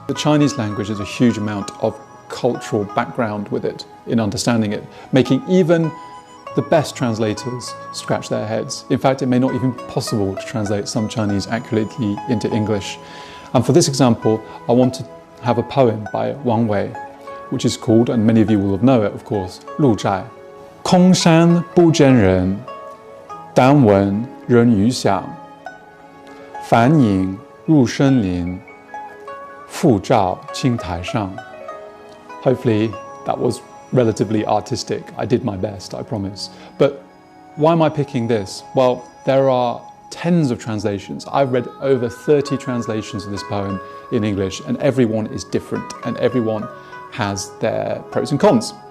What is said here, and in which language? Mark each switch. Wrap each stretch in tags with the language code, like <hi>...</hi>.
<en>The Chinese language has a huge amount of cultural background with it, in understanding it, making even the best translators scratch their heads. In fact, it may not even be possible to translate some Chinese accurately into English. And for this example, I want to have a poem by Wang Wei, which is called, and many of you will have known it, of course, 鹿柴。</en> <zh>空山不见人，但闻人语响。返影入深林，复照青苔上。</zh> <en>Hopefully, that was relatively artistic. I did my best, I promise. But why am I picking this? Well, there are tens of translations. I've read over 30 translations of this poem in English, and everyone is different, and everyone has their pros and cons.</en>